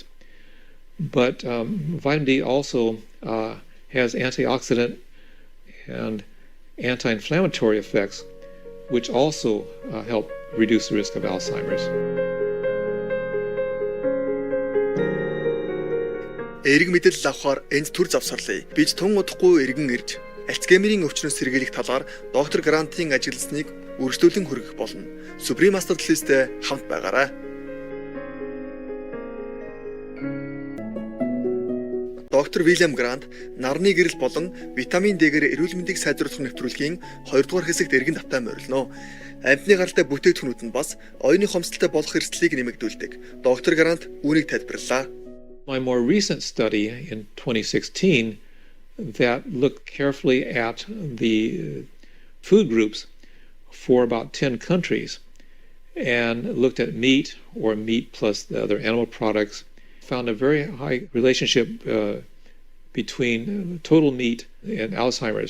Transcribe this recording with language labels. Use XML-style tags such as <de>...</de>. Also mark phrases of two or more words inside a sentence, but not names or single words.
<en>But vitamin D also has antioxidant and anti-inflammatory effects, which also help reduce the risk of Alzheimer's.</en> <mn>Эерэг мэдээлэл авахаар энд төр завсарлаа. Бид тун удахгүй эргэн ирж Альцгеймерийн өвчнөөс сэргийлэх талаар доктор Грантын ажилласныг үргэлжлүүлэн хүргэх болно. Supreme Master List-тэй хамт байгаарай. Доктор Вильям Грант нарны гэрэл болон витамин D-гээр эрүүл мэндийг сайжруулах нэвтрүүлгийн 2 дугаар хэсэгт эргэн давтан морилно. Амьтны гаралтай бүтээгдэхүүнүүд нь бас оюуны хомсдолтой болох эрсдлийг нэмэгдүүлдэг. Доктор Грант үүнийг тайлбарлаа.</mn> <en>My more recent study in 2016 that looked carefully at the food groups for about 10 countries and looked at meat or meat plus the other animal products, found a very high relationship between total meat and Alzheimer's.</en>